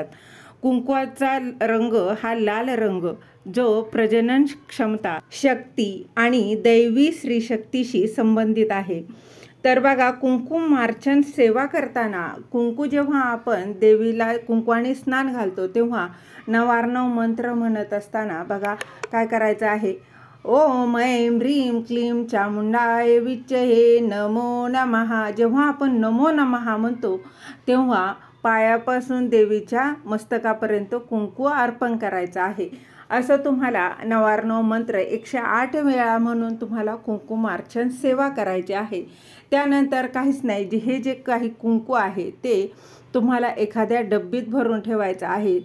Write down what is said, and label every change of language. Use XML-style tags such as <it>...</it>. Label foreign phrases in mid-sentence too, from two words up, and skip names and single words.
<mr>कुंकवाचा रंग हा लाल रंग जो प्रजनन क्षमता, शक्ती आणि दैवी स्त्रीशक्तीशी संबंधित आहे. तर बघा कुंकुमार्चन सेवा करताना कुंकू जेव्हा आपण देवीला कुंकवाने स्नान घालतो तेव्हा नवार्णव मंत्र म्हणत असताना बघा काय करायचं आहे,</mr> <sa>ओम ऐं ह्रीं क्लीं चामुंडाय विच्चे नमो नमः.</sa> <mr>जेव्हा आपण</mr> <sa>नमो नमः</sa> <mr>म्हणतो तेव्हा पायापासून देवीच्या मस्तकापर्यंत कुंकू अर्पण करायचं आहे. असं तुम्हाला नवार्णव मंत्र 108 वेळा म्हणून तुम्हाला कुंकुमार्चन सेवा करायची आहे. त्यानंतर काहीच नाही, हे जे काही कुंकू आहे ते तुम्हाला एखाद्या डब्बीत भरून ठेवायचं आहे.</mr>